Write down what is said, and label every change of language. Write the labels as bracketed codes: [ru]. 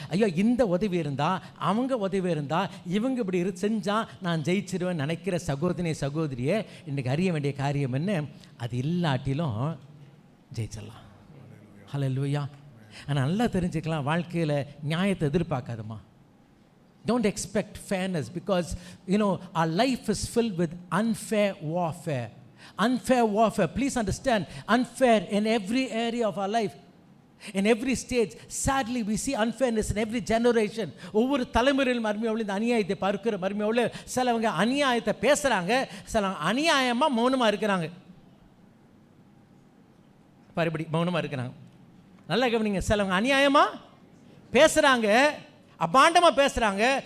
[ta] ஐயோ இந்த உதவி இருந்தால், அவங்க உதவி இருந்தால், இவங்க இப்படி செஞ்சால் நான் ஜெயிச்சிருவேன் நினைக்கிற சகோதரியே இன்றைக்கி அறிய வேண்டிய காரியம் என்ன? அது இல்லாட்டிலும் ஜெயிச்சிடலாம். ஹல்லேலூயா. ஆனால் நல்லா தெரிஞ்சுக்கலாம், வாழ்க்கையில் நியாயத்தை எதிர்பார்க்காதம்மா. [en] Don't expect fairness, because our life is filled with unfair warfare. Unfair warfare, please understand, unfair in every area of our life, in every stage. Sadly we see unfairness in every generation. [ta] ஒவ்வொரு தலைமுறையிலும் மர்மியாவில் இந்த அநியாயத்தை பார்க்கிற மர்மியாவில் சிலவங்க அநியாயத்தை பேசுகிறாங்க, சில அநியாயமாக மௌனமாக இருக்கிறாங்க. பரிபடி மௌனமாக இருக்கிறாங்க. நல்லா கவனிங்க, சிலவங்க அநியாயமாக பேசுகிறாங்க, அபாண்டமாக பேசுகிறாங்க.